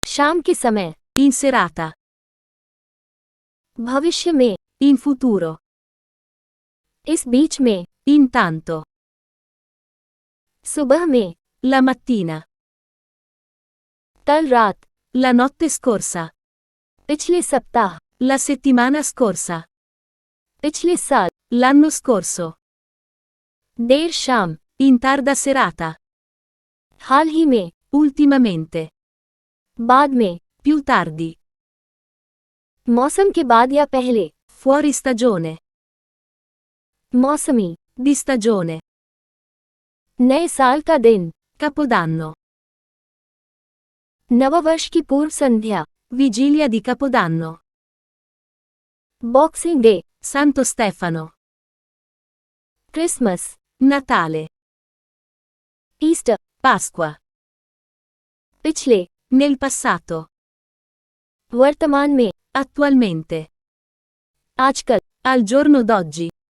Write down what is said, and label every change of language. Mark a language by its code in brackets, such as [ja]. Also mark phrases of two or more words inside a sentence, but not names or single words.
[hi] शाम के समय, [it] in serata, [hi] भविष्य में, [it] in futuro, [hi] इस बीच में, [it] intanto, [hi] सुबह में, [it] la mattina, [hi] कल रात, [it] la notte scorsa, [hi] पिछले सप्ताह, [it] la settimana scorsa, [hi] पिछले साल, [it] l'anno scorso, [hi] देर शाम, [it] in tarda serata, [hi] हाल ही में, [it] ultimamente, [hi] बाद में, [it] più tardi, [hi] मौसम के बाद या पहले, [it] fuori stagione, [hi] मौसमी, [it] di stagione, [hi] नए साल का दिन, [it] capodanno, [hi] नववर्ष की पूर्व संध्या, [it] vigilia di capodanno, [hi] बॉक्सिंग डे, [it] Santo Stefano, [hi] क्रिसमस, [it] Natale, [hi] ईस्टर, [it] Pasqua, [hi] पिछले, [it] nel passato, [hi] वर्तमान में, [it] attualmente, [hi] आजकल, [it] al giorno d'oggi,